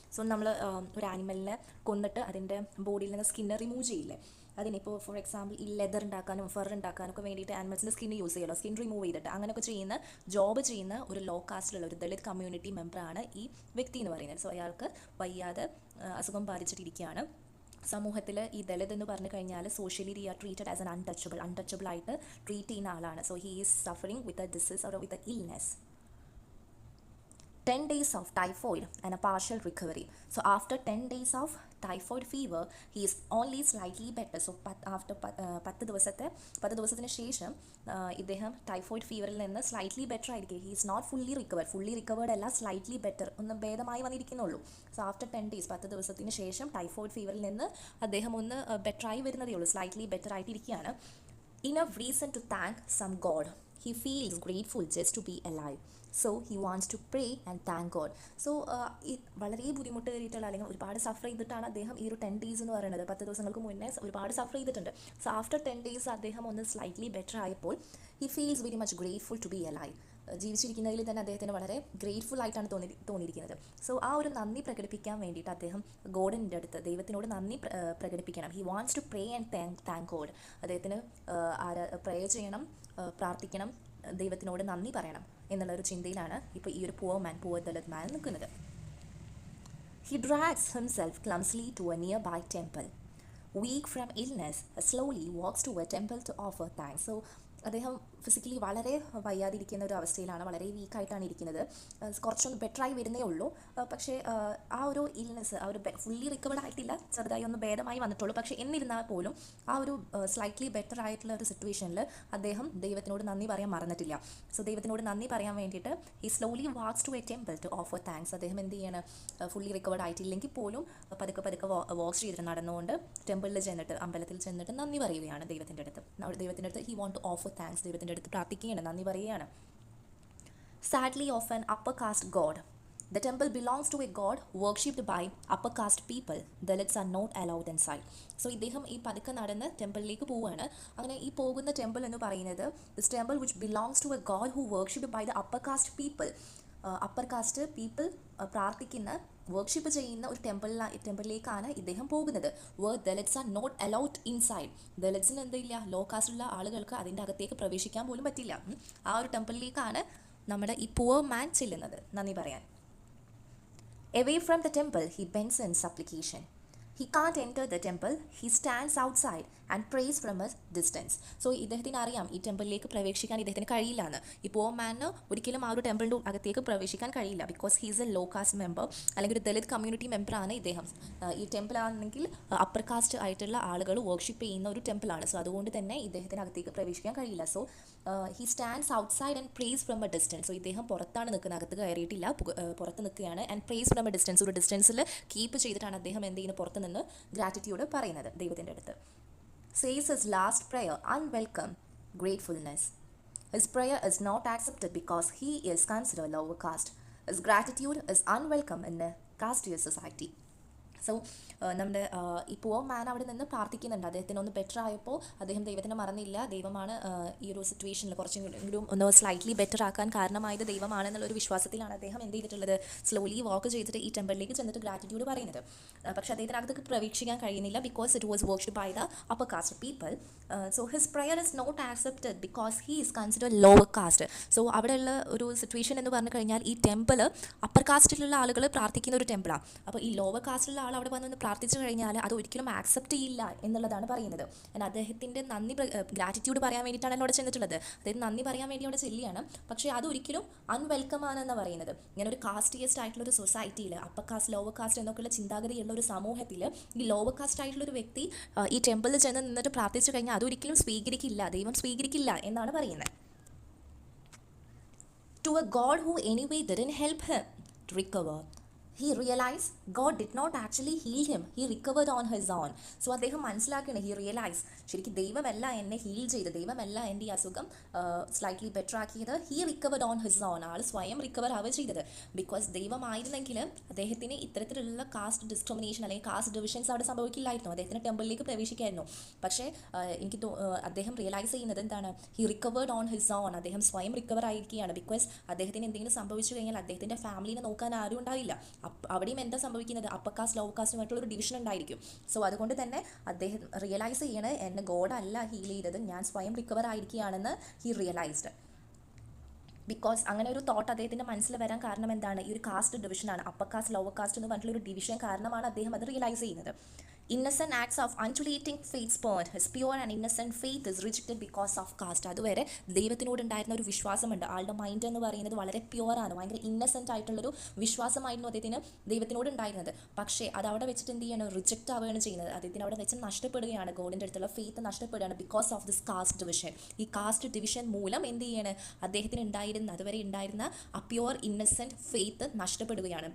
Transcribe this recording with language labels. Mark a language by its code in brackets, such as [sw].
[ml] So നമ്മൾ ഒരു ആനിമലിനെ കൊന്നിട്ട് അതിൻ്റെ ബോഡിയിൽ നിന്ന് സ്കിന്ന് റിമൂവ് ചെയ്യില്ലേ, അതിനിപ്പോൾ [en] for example [ml] ഈ ലെതർ ഉണ്ടാക്കാനും ഫർ ഉണ്ടാക്കാനൊക്കെ വേണ്ടിയിട്ട് ആനിമൽസിൻ്റെ സ്കിന്ന് യൂസ് ചെയ്യുമല്ലോ, സ്കിൻ റിമൂവ് ചെയ്തിട്ട് അങ്ങനെയൊക്കെ ചെയ്യുന്ന ജോബ് ചെയ്യുന്ന ഒരു ലോ കാസ്റ്റിലുള്ള ഒരു ദളിത് കമ്മ്യൂണിറ്റി മെമ്പറാണ് ഈ വ്യക്തി എന്ന് പറയുന്നത്. സോ അയാൾക്ക് വയ്യാതെ അസുഖം ബാധിച്ചിട്ടിരിക്കുകയാണ്. സമൂഹത്തിൽ ഈ ദലിത് എന്ന് പറഞ്ഞു കഴിഞ്ഞാൽ [en] socially they are treated as an untouchable [ml] ആയിട്ട് ട്രീറ്റ് ചെയ്യുന്ന ആളാണ്. [en] So he is suffering with a disease or with a illness. 10 days of typhoid and a partial recovery. So after 10 days of typhoid fever, he is only slightly better. So after [ml] 10 ദിവസത്തിന് ശേഷം ഇദ്ദേഹം typhoid ഫീവറിൽ നിന്ന് slightly better ആയിരിക്കും. [en] he is not fully recovered [ml] അല്ല, slightly better, ഒന്ന് ഭേദമായി വന്നിരിക്കുന്നുള്ളൂ. [en] so after 10 days [ml] 10 ദിവസത്തിന് ശേഷം ടൈഫോയിഡ് ഫീവറിൽ നിന്ന് അദ്ദേഹം ഒന്ന് ബെറ്ററായി വരുന്നതേ ഉള്ളൂ, slightly better ആയിട്ടിരിക്കുകയാണ്. [en] Enough reason to thank some God. He feels grateful just to be alive. So he wants to pray and thank God. [ml] So വളരെ ബുദ്ധിമുട്ട് കയറിയിട്ടുള്ള അല്ലെങ്കിൽ ഒരുപാട് സഫർ ചെയ്തിട്ടാണ് അദ്ദേഹം ഈ ഒരു 10 days എന്ന് പറയുന്നത്. 10 ദിവസങ്ങൾക്ക് മുന്നേ ഒരുപാട് സഫർ ചെയ്തിട്ടുണ്ട്. [en] so after 10 days [ml] അദ്ദേഹം ഒന്ന് സ്ലൈറ്റ്ലി ബെറ്റർ ആയപ്പോൾ [en] He feels very much grateful to be alive. [ml] ജീവിച്ചിരിക്കുന്നതിൽ തന്നെ അദ്ദേഹത്തിന് വളരെ ഗ്രേറ്റ്ഫുൾ ആയിട്ടാണ് തോന്നിയിരിക്കുന്നത്. സോ ആ ഒരു നന്ദി പ്രകടിപ്പിക്കാൻ വേണ്ടിയിട്ട് അദ്ദേഹം ഗോഡിൻ്റെ അടുത്ത് ദൈവത്തിനോട് നന്ദി പ്രകടിപ്പിക്കണം. [en] He wants to pray and thank God. [ml] അദ്ദേഹത്തിന് പ്രേ ചെയ്യണം, പ്രാർത്ഥിക്കണം, ദൈവത്തിനോട് നന്ദി പറയണം എന്നുള്ളൊരു ചിന്തയിലാണ് ഇപ്പോൾ ഈ ഒരു പുവർ ദളിത് മാൻ നിൽക്കുന്നത്. [en] He drags himself clumsily to a nearby temple. Weak from illness, slowly walks to a temple to offer thanks. [ml] So അദ്ദേഹം ഫിസിക്കലി വളരെ വയ്യാതിരിക്കുന്ന ഒരു അവസ്ഥയിലാണ്, വളരെ വീക്കായിട്ടാണ് ഇരിക്കുന്നത്. കുറച്ചൊന്ന് ബെറ്ററായി വരുന്നേ ഉള്ളൂ. പക്ഷേ ആ ഒരു ഇൽനെസ് ആ ഒരു ഫുള്ളി റിക്കവേർഡ് ആയിട്ടില്ല, ചെറുതായി ഒന്ന് ഭേദമായി വന്നിട്ടുള്ളൂ. പക്ഷേ എന്നിരുന്നാൽ പോലും ആ ഒരു സ്ലൈറ്റ്ലി ബെറ്റർ ആയിട്ടുള്ള ഒരു സിറ്റുവേഷനിൽ അദ്ദേഹം ദൈവത്തിനോട് നന്ദി പറയാൻ മറന്നിട്ടില്ല. സോ ദൈവത്തിനോട് നന്ദി പറയാൻ വേണ്ടിയിട്ട് [en] He slowly walks to a temple to offer thanks. [ml] അദ്ദേഹം എന്ത് ചെയ്യണം, ഫുള്ളി റിക്കവേർഡ് ആയിട്ടില്ലെങ്കിൽ പോലും പതുക്കെ വാക്സ് ചെയ്തിട്ട് നടന്നുകൊണ്ട് ടെമ്പിളിൽ ചെന്നിട്ട്, അമ്പലത്തിൽ ചെന്നിട്ട് നന്ദി പറയുകയാണ് ദൈവത്തിൻ്റെ അടുത്ത്. [en] he want to offer thanks, [ml] ദൈവത്തിൻ്റെ അടുത്ത് പ്രാർത്ഥിക്കുകയാണ്, നന്ദി പറയുകയാണ്. [en] Sadly of an upper caste god. The temple belongs to a god worshipped by upper caste people. Dalits are not allowed inside. [ml] So ഇദ്ദേഹം ഈ പതുക്കെ നടന്ന് ടെമ്പിളിലേക്ക് പോവുകയാണ്. അങ്ങനെ ഈ പോകുന്ന ടെമ്പിൾ എന്ന് പറയുന്നത് [en] This temple which belongs to a god who worshipped by the upper caste people. [ml] Upper cast people പ്രാർത്ഥിക്കുന്ന, വർഷിപ്പ് ചെയ്യുന്ന ഒരു ടെമ്പിളിലേക്കാണ് ഇദ്ദേഹം പോകുന്നത്. [en] Dalits are not allowed inside. [ml] ദലിറ്റ്സിന് എന്തില്ല, ലോ കാസ്റ്റുള്ള ആളുകൾക്ക് അതിൻ്റെ അകത്തേക്ക് പ്രവേശിക്കാൻ പോലും പറ്റില്ല. ആ ഒരു ടെമ്പിളിലേക്കാണ് നമ്മുടെ ഈ പുവർ മാൻ ചെല്ലുന്നത് നന്ദി പറയാൻ. [en] Away from the temple, he bends in supplication. He can't enter the temple. He stands outside and prays from a distance. [ml] So ഇദ്ദേഹത്തിന് അറിയാം ഈ ടെമ്പിളിലേക്ക് പ്രവേശിക്കാൻ ഇദ്ദേഹത്തിന് കഴിയില്ല എന്ന്. ഈ പുവർ മാനിന് ഒരിക്കലും ആ ഒരു ടെമ്പിളിൻ്റെ അകത്തേക്ക് പ്രവേശിക്കാൻ കഴിയില്ല. [en] because he's a low caste member, [ml] അല്ലെങ്കിൽ ഒരു ദലിത് കമ്മ്യൂണിറ്റി മെമ്പറാണ് ഇദ്ദേഹം. ഈ ടെമ്പിൾ ആണെങ്കിൽ അപ്പർ കാസ്റ്റ് ആയിട്ടുള്ള ആളുകൾ വർഷിപ്പ് ചെയ്യുന്ന ഒരു ടെമ്പിളാണ്. സോ അതുകൊണ്ട് തന്നെ ഇദ്ദേഹത്തിന് അകത്തേക്ക് പ്രവേശിക്കാൻ കഴിയില്ല. [en] So he stands outside and prays from a distance. [ml] So ഇദ്ദേഹം പുറത്താണ് നിൽക്കുന്നത്, അകത്ത് കയറിയിട്ടില്ല, പുറത്ത് നിൽക്കുകയാണ്. [en] and prays from a distance, [ml] ഒരു ഡിസ്റ്റൻസിൽ കീപ്പ് ചെയ്തിട്ടാണ് അദ്ദേഹം എന്ത് ചെയ്യുന്നത്, പുറത്ത് നിന്ന് ഗ്രാറ്റിറ്റ്യൂഡ് പറയുന്നത് ദൈവത്തിൻ്റെ അടുത്ത്. [en] Says his last prayer, unwelcome gratefulness. His prayer is not accepted because he is considered lower caste. His gratitude is unwelcome in a casteist society. [ml] So നമ്മുടെ ഈ പുവർ മാൻ അവിടെ നിന്ന് പ്രാർത്ഥിക്കുന്നുണ്ട്. അദ്ദേഹത്തിന് ഒന്ന് ബെറ്റർ ആയപ്പോൾ അദ്ദേഹം ദൈവത്തിനെ മറന്നില്ല. ദൈവമാണ് ഈ ഒരു സിറ്റുവേഷനിൽ കുറച്ചെങ്കിലും ഒന്ന് സ്ലൈറ്റ്ലി ബെറ്റർ ആക്കാൻ കാരണമായത് ദൈവമാണെന്നുള്ളൊരു വിശ്വാസത്തിലാണ് അദ്ദേഹം എന്ത് ചെയ്തിട്ടുള്ളത്, സ്ലോലി വാക്ക് ചെയ്തിട്ട് ഈ ടെമ്പിളിലേക്ക് ചെന്നിട്ട് ഗ്രാറ്റിറ്റ്യൂഡ് പറയുന്നത്. പക്ഷേ അദ്ദേഹത്തിന് അകത്തേക്ക് പ്രവേശിക്കാൻ കഴിയുന്നില്ല [en] Because it was worshipped by the upper caste people. So his prayer is not accepted because he is considered lower caste. [ml] So അവിടെയുള്ള ഒരു സിറ്റുവേഷൻ എന്ന് പറഞ്ഞു കഴിഞ്ഞാൽ ഈ ടെമ്പിൾ അപ്പർ കാസ്റ്റിലുള്ള ആളുകൾ പ്രാർത്ഥിക്കുന്ന ഒരു ടെമ്പിളാണ്. അപ്പോൾ ഈ ലോവർ കാസ്റ്റിലുള്ള ആൾ അവിടെ വന്ന് പ്രാർത്ഥിച്ചു കഴിഞ്ഞാൽ അത് ഒരിക്കലും ആക്സെപ്റ്റ് ചെയ്യില്ല എന്നുള്ളതാണ് പറയുന്നത്. അദ്ദേഹത്തിൻ്റെ നന്ദി ഗ്രാറ്റിറ്റ്യൂഡ് പറയാൻ വേണ്ടിയിട്ടാണ് അവിടെ ചെന്നിട്ടുള്ളത്. അതായത് നന്ദി പറയാൻ വേണ്ടി അവിടെ ചെല്ലുകയാണ്. പക്ഷേ അത് ഒരിക്കലും അൺവെൽക്കം ആണെന്ന് പറയുന്നത്. ഇങ്ങനെ ഒരു കാസ്റ്റിയസ്റ്റ് ആയിട്ടുള്ള ഒരു സൊസൈറ്റിയിൽ, അപ്പർ കാസ്റ്റ് ലോവർ കാസ്റ്റ് എന്നൊക്കെയുള്ള ചിന്താഗതിയുള്ള ഒരു സമൂഹത്തിൽ ഈ ലോവർ കാസ്റ്റ് ആയിട്ടുള്ള ഒരു വ്യക്തി ഈ ടെമ്പിളിൽ ചെന്ന് നിന്നിട്ട് പ്രാർത്ഥിച്ചു കഴിഞ്ഞാൽ അതൊരിക്കലും സ്വീകരിക്കില്ല, ദൈവം സ്വീകരിക്കില്ല എന്നാണ് പറയുന്നത്. [en] To a God who anyway didn't help him to recover. He realized God did not actually heal him. He recovered on his own. [ml] So അദ്ദേഹം മനസ്സിലാക്കണം, [en] he realise [ml] ശരിക്കും ദൈവമല്ല എന്നെ ഹീൽ ചെയ്ത്, ദൈവമല്ല എൻ്റെ ഈ അസുഖം സ്ലൈറ്റ്ലി ബെറ്റർ ആക്കിയത്. [en] He recovered on his own. [ml] ആൾ സ്വയം റിക്കവർ ആവുക ചെയ്തത്. ബിക്കോസ് ദൈവമായിരുന്നെങ്കിൽ അദ്ദേഹത്തിന് ഇത്തരത്തിലുള്ള കാസ്റ്റ് ഡിസ്ക്രിമിനേഷൻ അല്ലെങ്കിൽ കാസ്റ്റ് ഡിവിഷൻസ് അവിടെ സംഭവിക്കില്ലായിരുന്നു. അദ്ദേഹത്തിന് ടെമ്പിളിലേക്ക് പ്രവേശിക്കായിരുന്നു. പക്ഷേ എനിക്ക് അദ്ദേഹം റിയലൈസ് ചെയ്യുന്നത് എന്താണ്, [en] He recovered on his own. [ml] അദ്ദേഹം സ്വയം റിക്കവർ ആയിരിക്കുകയാണ്. ബിക്കോസ് അദ്ദേഹത്തിന് എന്തെങ്കിലും സംഭവിച്ചു കഴിഞ്ഞാൽ അദ്ദേഹത്തിൻ്റെ ഫാമിലിനെ നോക്കാൻ ആരും ഉണ്ടാവില്ല. അവിടെയും എന്താ സംഭവിക്കുന്നത്, അപ്പർ കാസ്റ്റ് ലോവർ കാസ്റ്റുമായിട്ടുള്ളൊരു ഡിവിഷൻ ഉണ്ടായിരിക്കും. സോ അതുകൊണ്ട് തന്നെ അദ്ദേഹം റിയലൈസ് ചെയ്യണേ, എന്നെ ഗോഡല്ല ഹീൽ ചെയ്തത്, ഞാൻ സ്വയം റിക്കവർ ആയിരിക്കുകയാണെന്ന് [en] He realised. [ml] ബിക്കോസ് അങ്ങനെ ഒരു തോട്ട് അദ്ദേഹത്തിൻ്റെ മനസ്സിൽ വരാൻ കാരണം എന്താണ്, ഈ ഒരു കാസ്റ്റ് ഡിവിഷനാണ്. അപ്പർ കാസ്റ്റ് ലോവർ കാസ്റ്റ് എന്ന് പറഞ്ഞിട്ടുള്ള ഒരു ഡിവിഷൻ കാരണമാണ് അദ്ദേഹം അത് റിയലൈസ് ചെയ്യുന്നത്. [en] innocent acts of undulating faith spurned. His pure and innocent faith is rejected because of caste. [ml] അതുവരെ ദൈവത്തിനോട് ഉണ്ടായിരുന്ന ഒരു വിശ്വാസമുണ്ട്. ആളുടെ മൈൻഡ് എന്ന് പറയുന്നത് വളരെ പ്യുവറാണ്, ഭയങ്കര ഇന്നസെൻ്റ് ആയിട്ടുള്ളൊരു വിശ്വാസമായിരുന്നു അദ്ദേഹത്തിന് ദൈവത്തിനോട് ഉണ്ടായിരുന്നത്. പക്ഷേ അത് അവിടെ വെച്ചിട്ട് എന്ത് ചെയ്യണം, റിജക്റ്റ് ആവുകയാണ് ചെയ്യുന്നത്. അദ്ദേഹത്തിന് അവിടെ വെച്ച് നഷ്ടപ്പെടുകയാണ്, ഗോഡിൻ്റെ അടുത്തുള്ള ഫെയ്ത്ത് നഷ്ടപ്പെടുകയാണ് [en] Because of this caste division. [ml] ഈ കാസ്റ്റ് ഡിവിഷൻ മൂലം എന്ത് ചെയ്യാണ്, അദ്ദേഹത്തിന് അതുവരെ ഉണ്ടായിരുന്ന ആ പ്യുവർ ഇന്നസെൻറ്റ് ഫെയ്ത്ത് നഷ്ടപ്പെടുകയാണ്.